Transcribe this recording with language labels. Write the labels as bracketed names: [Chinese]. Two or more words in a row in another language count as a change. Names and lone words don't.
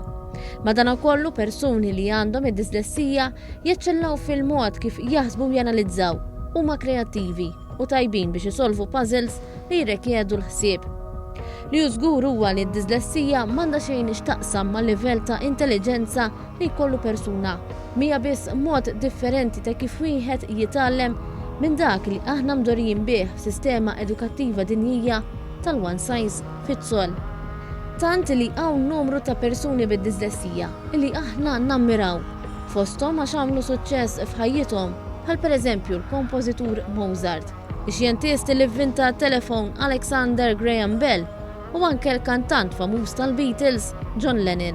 [Maltese] Madankollu persuni li għandhom id-diżlessija jeċċellaw fil-mod kif jaħsbu u janalizzaw, huma kreattivi u tajbin biex isolvu puzzles li jirrikjedu l-ħsieb. Li żgur huwa li d-diżlessija m'għandha xejn x'taqsam mal-livell ta' intelligenza li jkollu persuna. Mija biss mod differenti ta' kif wieħed jitgħallem minn dak li aħna mdorrijin bih f'sistema edukattiva dinjija tal- [English] one size fits all. [Maltese] Tant li hawn numru ta' persuni bid-diżlessija li aħna nammiraw fosthom għax għamlu suċċess f'ħajjithom, bħal pereżempju l-kompożitur Mozart, ix-xjentist li vvinta t-telefon Alexander Graham Bell u anke l-kantant famuż tal-Beatles John Lennon.